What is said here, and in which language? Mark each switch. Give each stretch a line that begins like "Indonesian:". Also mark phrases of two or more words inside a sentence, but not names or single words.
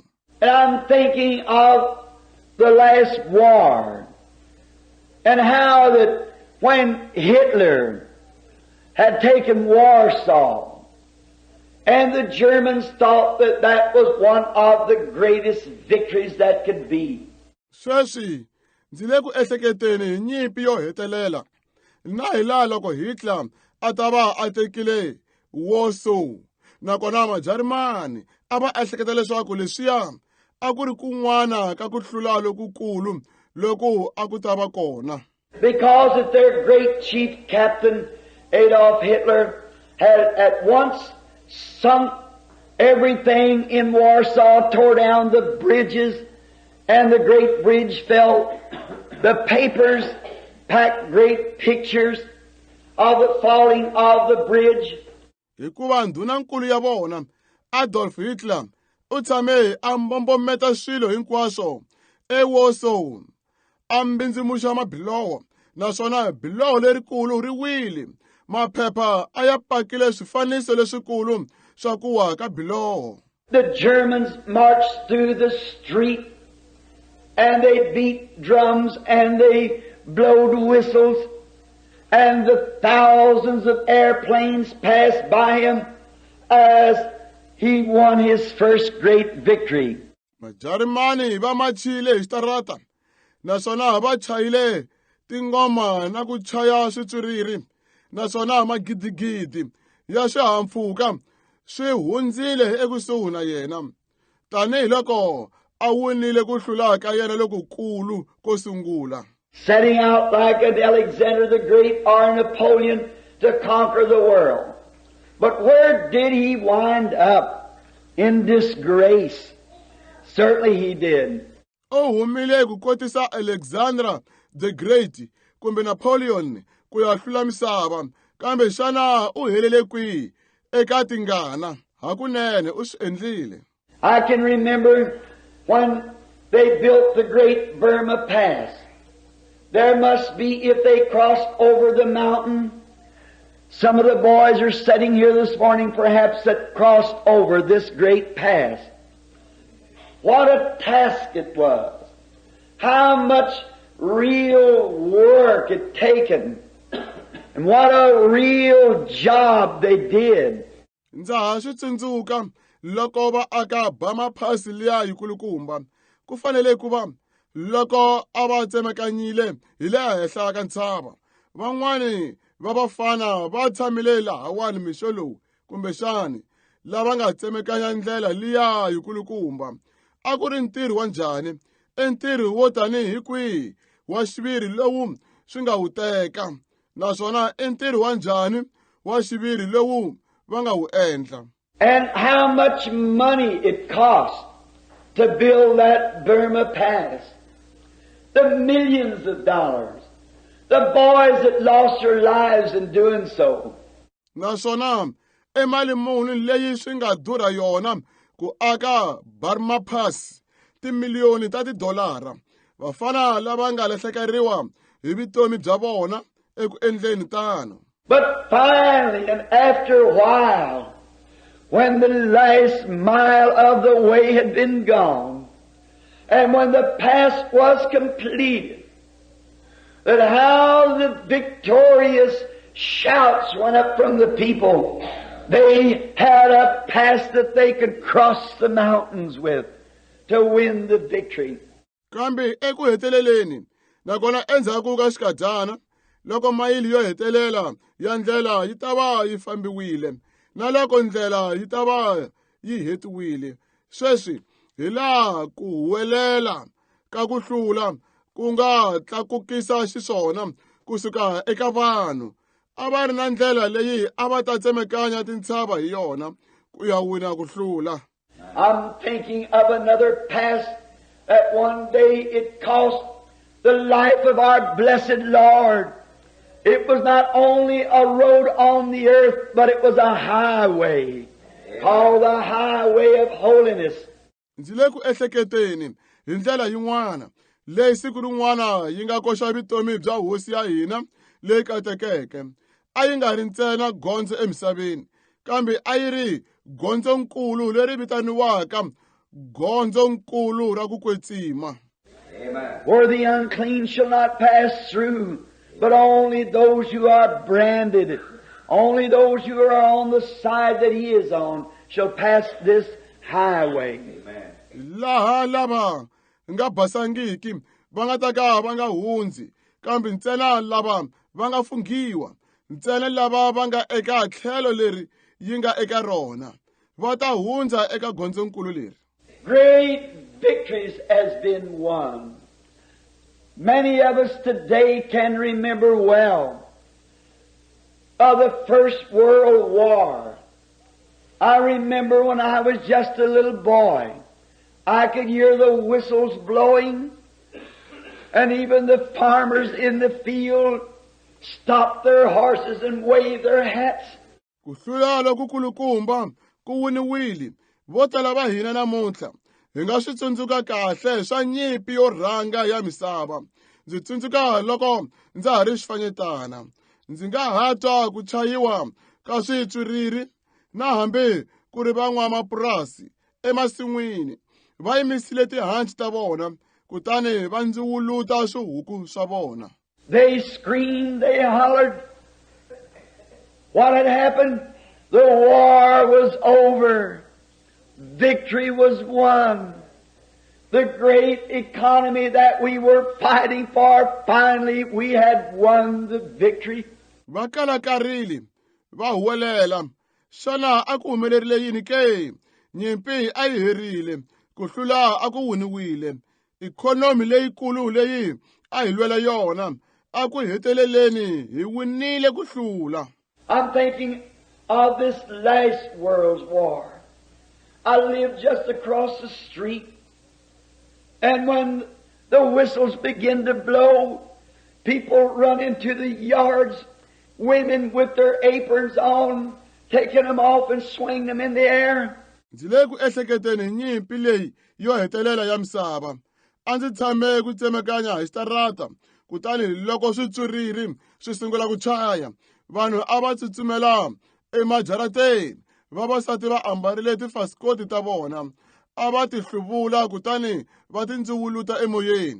English: And I'm thinking of the last war and how that when Hitler had taken Warsaw and the Germans thought that that was one of the greatest victories that could be.
Tsonga: Sweswi ndzi le ku ehleketeni hi nyimpi yo hetelela na hi laha loko Hitler a ta va a tekile Warsaw nakona majarimani a va ehleketa leswaku leswiya a ku ri kun'wana ka ku hlula lokukulu loko a ku ta va kona.
English: Because that their great chief captain Adolf Hitler had at once sunk everything in Warsaw, tore down the bridges, and the great bridge fell. The papers packed great pictures of the falling of the bridge.
Tsonga: Hikuva ndhunankulu ya vona Adolf Hitler u tshame a mbombometa swilo hinkwaswo eWarsaw a mbindzimuxa mabiloho naswona biloho lerikulu ri wile maphepha a ya pakile swifaniso leswikulu swa ku wa ka biloho.
English: The Germans marched through the street and they beat drums and they blowed whistles and the thousands of airplanes passed by him as he won his first great victory.
Tsonga: Majarimani va machile hi xitarata naswona va chayile tingoma na ku chaya switswiriri naswona magidigidi ya swihahampfhuka swi hundzile ekusuhi na yena tanihiloko a winile ku hlula ka yena lokukulu ko sungula.
English: Setting out like an Alexander the Great or Napoleon to conquer the world. But where did he wind up? In disgrace. Certainly he did.
Tsonga: O humile ku kotisa Alexander the Great kumbe Napoleon ku ya hlula misava kambe xana u helele kwihi eka tingana hakunene u swi endlile.
English: I can remember when they built the great Burma Pass. There must be, if they crossed over the mountain, some of the boys are sitting here this morning perhaps that crossed over this great pass. What a task it was. How much real work it taken. And what a real job they did.
Tsonga: Ndza ha swi tsundzuka loko va aka Burma Pass liya yikulukumba ku fanele ku va loko a va tsemakanyile hi le henhla ka ntshava van'wani va vafana va tshamile lahawani mixo lowu kumbexani lava nga tsemakanya ndlela liya yikulukumba a ku ri ntirho wa njhani entirho wo tanihi kwihi wa xiviri lowu swi nga wu teka naswona entirho wa njhani wa xiviri lowu va nga wu endla.
English: And how much money it cost to build that Burma Pass. The millions of dollars. The boys that lost their lives in doing so.
Tsonga: Naswona emali muni leyi swi nga durha yona ku aka Burma Pass timiliyoni ta tidolara vafana lava nga lahlekeriwa hi vutomi bya vona eku endleni tano.
English: But finally and after a while, when the last mile of the way had been gone, and when the pass was completed, that how the victorious shouts went up from the people. They had a pass that they could cross the mountains with to win the victory.
Tsonga: Kambe eku heteleleni nakona endzhaku ka xikadyana loko mayili yo hetelela ya ndlela yi ta va yi fambiwile na loko ndlela yi ta va yi hetiwile sweswi hi laha ku huwelela ka ku hlula ku nga tlakukisa xiswona kusuka eka vanhu a va ri na ndlela leyi a va ta tsemekanya tintshava hi yona ku ya wina ku hlula.
English: I'm thinking of another pass that one day it cost the life of our blessed Lord It was not only a road on the earth, but it was a highway called the highway of holiness.
Tsonga: Ndzi le ku ehleketeni hi ndlela yin'wana leyi siku rin'wana yi nga koxa vutomi bya hosi ya hina leyi katekeke. A yi nga ri ntsena gondzo emisaveni, kambe a yi ri gondzonkulu leri vitaniwaka gondzonkulu ra ku kwetsima.
English: Where the unclean shall not pass through, but only those who are branded, only those who are on the side that he is on, shall pass this highway.
Tsonga: Laha lava nga basangiki va nga ta ka va nga hundzi, kambe ntsena lava va nga funghiwa, ntsena lava va nga eka tlhelo leri yi nga eka rona va ta hundza eka gondzonkulu leri.
English: Great victories has been won. Many of us today can remember well of the First World War. I remember when I was just a little boy, I could hear the whistles blowing, and even the farmers in the field stopped their horses and waved their hats.
Tsonga: Ku hlula lokukulukumba ku winiwile, vo tala va hina namuntlha hi nga swi tsundzuka kahle swa nyimpi yo rhanga ya misava. Ndzi tsundzuka loko ndza ha ri xifanyetana, ndzi nga ha twa ku chayiwa ka switswiriri, na hambi ku ri van'wamapurasi emasin'wini va yimisile tihanci ta vona kutani va ndziwuluta swihuku swa vona.
English: They screamed, they hollered. What had happened? The war was over. Victory was won. The great economy that we were fighting for, finally we had won the victory.
Tsonga: Va kalakarile, va huwelela. Xana a ku humelerile yini ke? Nyimpi a yi herile, ku hlula a ku winiwile. Ikhonomi leyikulu leyi a hi lwela yona, a ku heteleleni hi winile ku hlula.
English: I'm thinking of this last World's War. I lived just across the street, and when the whistles begin to blow, people run into the yards, women with their aprons on, taking them off and swinging them in the air.
Tsonga: Ndzi le ku ehleketeni nyimpi leyi yo hetelela ya misava. A ndzi tshame ku tsemakanya hi xitarata, kutani loko switswiriri swi sungula ku chaya, vanhu a va tsutsumela emajarateni, vavasati va ambarile tifasikoti ta vona, a va ti hluvula kutani va ti ndziwuluta emoyeni.